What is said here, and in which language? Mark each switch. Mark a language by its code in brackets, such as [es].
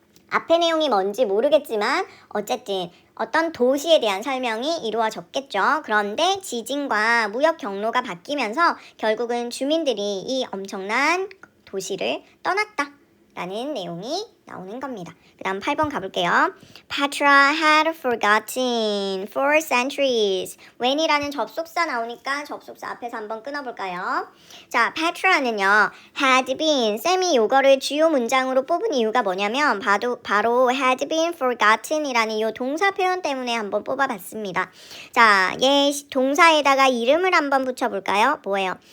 [ko] 앞의 내용이 뭔지 모르겠지만 어쨌든 어떤 도시에 대한 설명이 이루어졌겠죠. 그런데 지진과 무역 경로가 바뀌면서 결국은 주민들이 이 엄청난 도시를 떠났다라는 내용이 나오는 겁니다. 그 다음 8번 가볼게요. [en] Petra had forgotten for centuries. [ko] when이라는 접속사 나오니까 접속사 앞에서 한번 끊어볼까요? 자, Petra는요. had been. 쌤이 요거를 주요 문장으로 뽑은 이유가 뭐냐면 바로 had been forgotten 이라는 이 동사 표현 때문에 한번 뽑아봤습니다. 자, 얘 동사에다가 이름을 한번 붙여볼까요? 뭐예요?